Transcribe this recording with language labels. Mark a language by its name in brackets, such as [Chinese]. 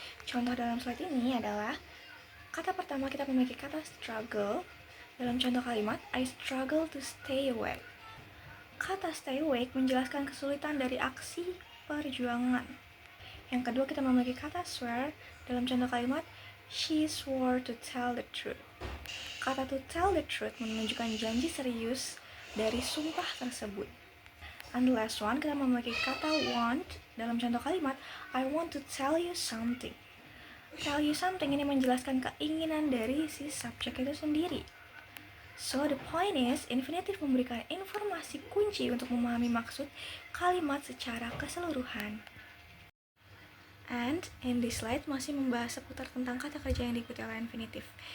[Indonesian] Contoh dalam slide ini adalah kata pertama kita memiliki kata struggle. Dalam contoh kalimat, [English] I struggle to stay awake. [Indonesian] Kata stay awake menjelaskan kesulitan dari aksi perjuangan. Yang kedua kita memiliki kata swear. Dalam contoh kalimat, [English] she swore to tell the truth. [Indonesian] Kata [English] to tell the truth [Indonesian] menunjukkan janji serius dari sumpah tersebut. [English] And the last one, [Indonesian] kita memiliki kata [English] want. [Indonesian] Dalam contoh kalimat, [English] I want to tell you something. [Indonesian] Tell you something ini menjelaskan keinginan dari si subjek itu sendiri. [English] So, the point is, [Indonesian] infinitif memberikan informasi kunci untuk memahami maksud kalimat secara keseluruhan. And in this slide masih membahas seputar tentang kata kerja yang diikuti oleh infinitif.